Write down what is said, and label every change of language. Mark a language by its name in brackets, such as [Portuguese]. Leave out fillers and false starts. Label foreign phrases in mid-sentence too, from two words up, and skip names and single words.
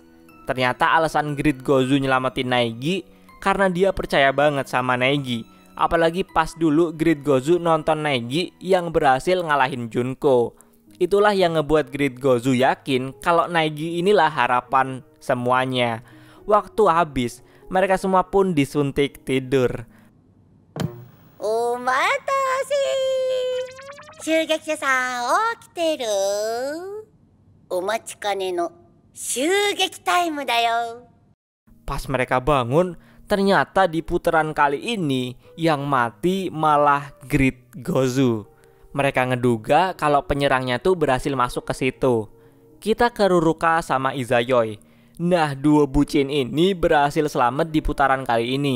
[Indonesian] Ternyata alasan Grid Gozu nyelamatin Naegi karena dia percaya banget sama Naegi. Apalagi pas dulu Grid Gozu nonton Naegi yang berhasil ngalahin Junko. Itulah yang ngebuat Grid Gozu yakin kalau Naegi inilah harapan semuanya. Waktu habis, mereka semua pun disuntik tidur. [Japanese] Omatase. 襲撃者さん起きてる？お待ちかねの襲撃タイムだよ。 [Indonesian] Pas mereka bangun, ternyata di putaran kali ini yang mati malah Grid Gozu. Mereka ngeduga kalau penyerangnya tuh berhasil masuk ke situ. Kita ke Ruruka sama Izayoi. Nah, dua bucin ini berhasil selamat di putaran kali ini.